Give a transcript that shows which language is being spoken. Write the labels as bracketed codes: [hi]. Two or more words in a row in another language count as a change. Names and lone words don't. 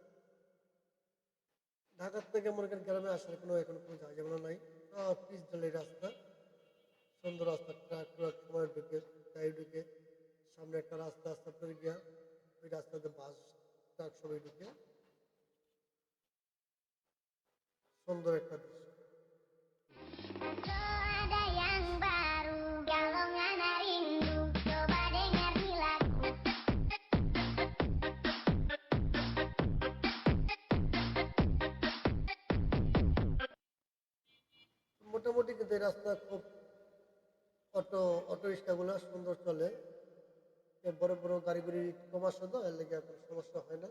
[bn] ঢাকার থেকে মনে করেন গ্রামে আসার কোনো এখন কোনো ঝামেলা নাই। সব পিচ ঢালাই রাস্তা, সুন্দর রাস্তা। ট্রাক ট্রাক সময় ঢুকে, গাড়ি ঢুকে। সামনে একটা রাস্তা আছে আপনার গিয়া, ওই রাস্তাতে বাস ট্রাক সবাই ঢুকে। সুন্দর একটা দৃশ্য। [id] Ada yang baru, kalau ngana rindu, coba dengar di lagu. [bn] মোটামুটি কিন্তু এই রাস্তা খুব অটো অটো রিক্সাগুলো সুন্দর চলে। বড় বড় গাড়িগুলি কম আসে তো, এর লেগে কোনো সমস্যা হয় না।